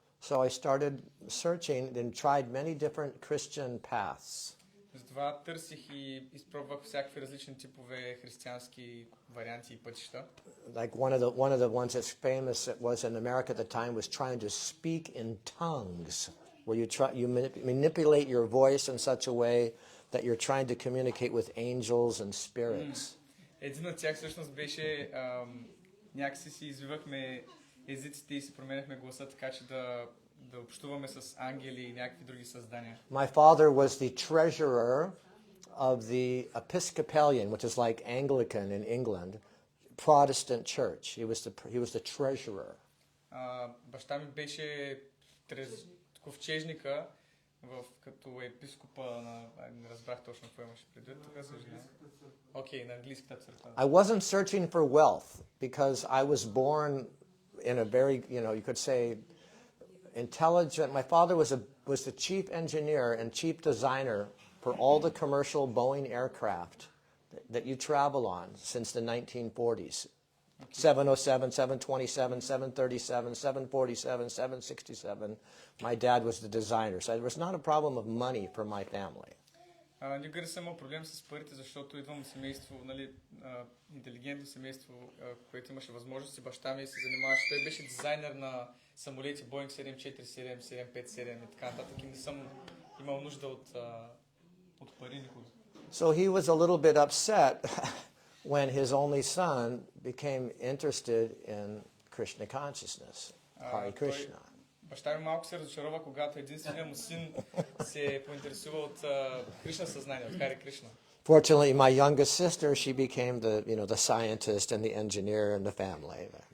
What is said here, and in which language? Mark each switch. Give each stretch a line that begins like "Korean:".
English: So I started searching and tried many different Christian paths.
Bulgarian: Затова търсих и изпробвах всякакви различни типове християнски варианти и пътища.
English: Like one of the ones that's famous that was in America at the time was trying to speak in tongues, where you manipulate your voice in such a way that you're trying to communicate with angels and spirits.
Bulgarian: Един от тях всъщност беше някакси си извивахме езиците и си променяхме гласа така, че да общуваме с ангели и някакви други създания.
English: My father was the treasurer of the Episcopalian, which is like Anglican in England, Protestant church. He was the treasurer.
Bulgarian: Баща ми беше ковчежника като епископа не разбрах точно какво имаше предвид. Окей, на английската църква.
English: I wasn't searching for wealth because I was born in a very, you could say, intelligent. My father was the chief engineer and chief designer for all the commercial Boeing aircraft that you travel on since the 1940s. 707, 727, 737, 747, 767. My dad was the designer, so there was not a problem of money for my family.
Bulgarian: Никога не съм имал проблем с парите, защото идвам от семейство, интелигентно семейство, което имаше възможности. Баща ми се занимаваше. Той беше дизайнер на самолети Boeing 747, 757 и така нататък. И не съм имал нужда от пари никога.
English: So he was a little bit upset when his only son became interested in Krishna consciousness, Hare Krishna.
Bulgarian: Баща ми малко се разочарова, когато единственият му син се поинтересува от Кришна съзнание, от Харе Кришна.
English: Fortunately, my youngest sister, she became the scientist and the engineer in the family.